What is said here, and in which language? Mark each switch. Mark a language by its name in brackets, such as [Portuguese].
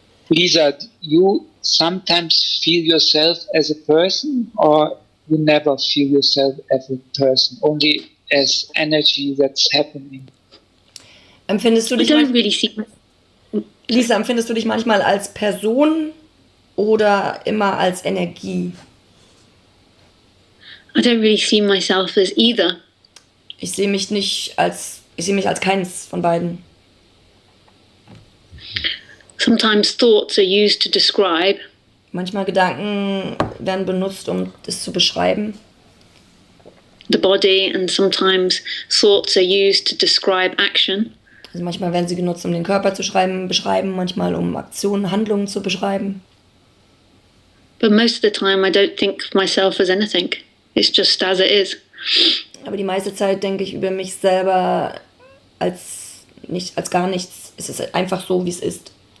[English] Lisa, you sometimes feel yourself as a person, or you never feel yourself as a person, only as energy that's happening? [German] Empfindest du [English] I [German] dich [English] don't really see. [German] Lisa, empfindest du dich manchmal als Person oder immer als Energie? [English] I don't really see myself as either. [German] Ich sehe mich als keins von beiden. [English] Sometimes thoughts are used to describe, [German] Manchmal Gedanken werden benutzt, um es zu beschreiben. [English] the body, and sometimes thoughts are used to describe action. [German] Also manchmal werden sie genutzt, um den Körper zu beschreiben, manchmal um Aktionen, Handlungen zu beschreiben. [English] But most of the time I don't think of myself as anything. It's just as it is. [German] Aber die meiste Zeit denke ich über mich selber als gar nichts. Es ist einfach so, wie es ist.